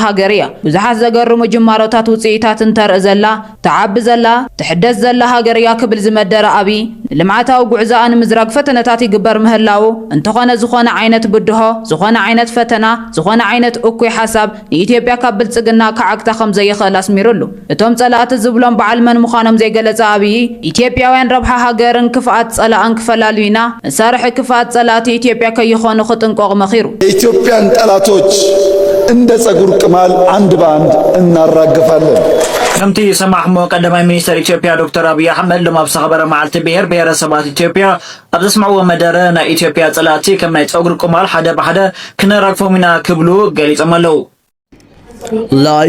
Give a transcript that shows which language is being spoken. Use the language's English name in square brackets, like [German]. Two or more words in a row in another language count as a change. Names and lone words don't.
[Tigrinya] ሃገር እያ ብዙሓት ዘገርሙ ጅማሮታት ውፅኢታትን ተርኢ ዘላ ተዓቢ ዘላ ትሕደስ ዘላ ሃገር እያ ክብል ዝመደረ አብይ ልምዓታዊ ጉዕዛኣ ንምዝራግ ፈተነታት ይግበር ምህላው እንተኾነ ዝኾነ ዓይነት ብድሆ ዝኾነ ዓይነት ፈተና ዝኾነ ዓይነት እኩይ ሓሳብ ንኢትዮጵያ ካብ ብልጽግና ከዓግታ ከም ዘይኽእል ኣስሚሩሉ እቶም ጸላእቲ ዝብሎም በዓል መን ምዃኖም ዘይገለጸ አብይ ኢትዮጵያውያን ረብሓ ሃገርን ክፍኣት ጸላእን ክፈላሉ ኢና መሳርሒ ክፍኣት ጸላእቲ ኢትዮጵያ ከይኾኑ ክጥንቆቕ መኺሩ [Amharic] የኢትዮጵያን ጠላቶች እንደ ጸጉር ቅማል አንድ በአንድ እናራግፋለን [Tigrinya] ከምቲ ሰማሕሞ ቀዳማይ ሚኒስተር ኢትዮጵያ ዶክተር አብይ አሕመድ ሎም ኣብ ዝተኸበረ መዓልቲ ብሄረሰባት ኢትዮጵያ ኣብ ዘስምዕዎ መደረ ናይ ኢትዮጵያ ጸላእቲ ከም ናይ ጸጉሪ ቁማል ሓደ ብሓደ ክነራግፎም ኢና ክብሉ ገሊፆም ኣለው